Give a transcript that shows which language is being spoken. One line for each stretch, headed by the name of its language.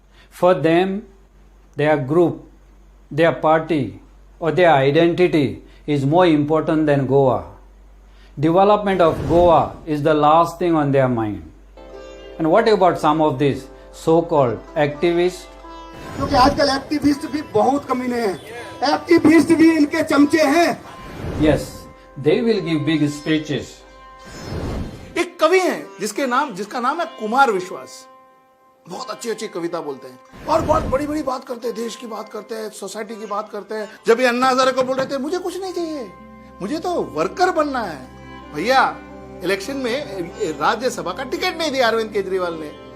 English: For them, their group, their party, or their identity is more important than Goa. Development of Goa is the last thing on their mind. And what about some of these so-called activists?
Hindi: क्योंकि आजकल activist भी बहुत कमीने हैं activist भी इनके चमचे हैं
English: Yes, they will give big speeches.
Hindi: एक कवि है जिसका नाम है कुमार विश्वास बहुत अच्छी अच्छी कविता बोलते हैं और बहुत बड़ी बड़ी बात करते हैं देश की बात करते हैं सोसाइटी की बात करते हैं जब ये अन्ना हजारे को बोल रहे थे मुझे कुछ नहीं चाहिए मुझे तो वर्कर बनना है भैया इलेक्शन में राज्यसभा का टिकट नहीं दिया अरविंद केजरीवाल ने